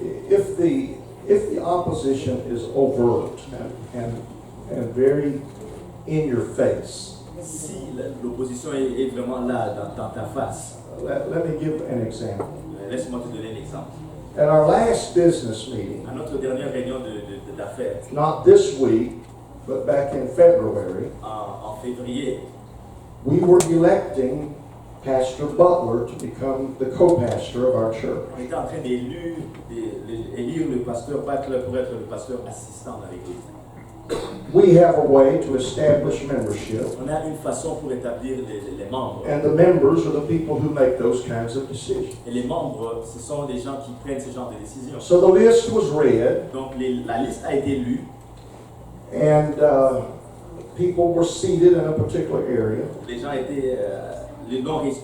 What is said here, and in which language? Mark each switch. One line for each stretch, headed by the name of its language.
English: If the opposition is overt and very in your face,
French: Si l'opposition est vraiment là dans ta face,
English: let me give an example.
French: laisse-moi te donner un exemple.
English: At our last business meeting,
French: À notre dernière réunion d'affaires,
English: not this week, but back in February,
French: en février,
English: we were electing Pastor Butler to become the co-pastor of our church.
French: on était en train d'élire le pasteur Butler pour être le pasteur assistant dans l'église.
English: We have a way to establish membership,
French: On a une façon pour établir les membres.
English: and the members are the people who make those kinds of decisions.
French: Et les membres, ce sont des gens qui prennent ce genre de décisions.
English: So the list was read,
French: Donc la liste a été lue.
English: and people were seated in a particular area,
French: Les gens étaient, les noms